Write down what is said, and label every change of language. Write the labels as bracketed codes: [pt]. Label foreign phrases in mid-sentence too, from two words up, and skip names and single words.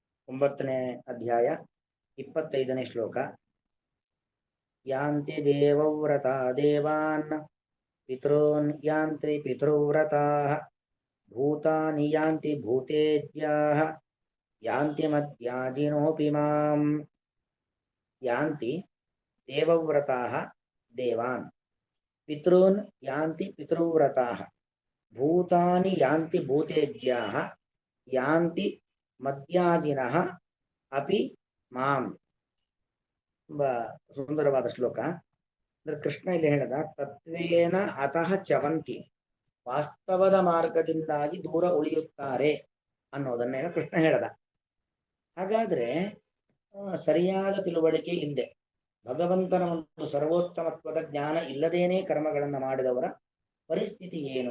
[kn] 9ನೇ ಅಧ್ಯಾಯ 25ನೇ ಶ್ಲೋಕ. [sa] ಯಾಂತಿ ದೇವವ್ರತಾ ದೇವಾನ್ ಪಿತॄನ್ ಯಾಂತಿ ಪಿತೃವ್ರತಾಃ ಭೂತಾನಿ ಯಾಂತಿ ಭೂತೇಜ್ಯಾಃ ಯಾಂತಿ ಮದ್ಯಾಜಿನೋಪಿ ಮಾಂ. ಯಾಂತಿ ದೇವವ್ರತಾಃ ದೇವಾನ್ ಪಿತॄನ್ ಯಾಂತಿ ಪಿತೃವ್ರತಾಃ ಭೂತಾನಿ ಯಾಂತಿ ಭೂತೇಜ್ಯಾಃ ಯಾಂತಿ ಮದ್ಯಾಜಿನಃ ಅಪಿ ಮಾಂ. [kn] ತುಂಬಾ ಸುಂದರವಾದ ಶ್ಲೋಕ. ಅಂದ್ರೆ ಕೃಷ್ಣ ಇಲ್ಲಿ ಹೇಳಿದ [sa] ತತ್ವೇನ ಅತಃ ಚವಂತಿ, [kn] ವಾಸ್ತವದ ಮಾರ್ಗದಿಂದಾಗಿ ದೂರ ಉಳಿಯುತ್ತಾರೆ ಅನ್ನೋದನ್ನೇನು ಕೃಷ್ಣ ಹೇಳದ. ಹಾಗಾದ್ರೆ ಸರಿಯಾದ ತಿಳುವಳಿಕೆ ಇಲ್ಲದೆ, ಭಗವಂತನ ಒಂದು ಸರ್ವೋತ್ತಮತ್ವದ ಜ್ಞಾನ ಇಲ್ಲದೇನೆ ಕರ್ಮಗಳನ್ನ ಮಾಡಿದವರ ಪರಿಸ್ಥಿತಿ ಏನು?